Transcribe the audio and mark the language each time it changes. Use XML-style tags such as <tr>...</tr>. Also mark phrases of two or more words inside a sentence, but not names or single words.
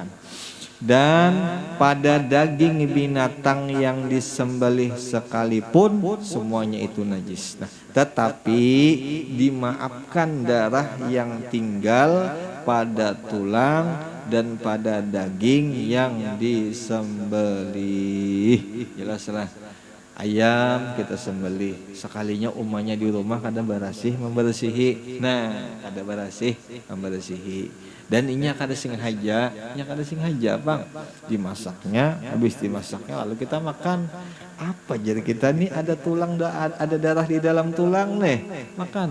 <bjn>Dan pada daging binatang yang disembelih sekalipun semuanya itu najis. Nah, tetapi dimaafkan darah yang tinggal pada tulang dan pada daging yang disembelih. Jelaslah. Ayam kita sembelih, sekalinya umahnya di rumah kada membersihi. Nah, kada berasih membersihi. Dan ini kada sengaja, bang. Dimasaknya, habis dimasaknya lalu kita makan. Apa jadi kita nih ada tulang, ada darah di dalam tulang nih, makan.</bjn>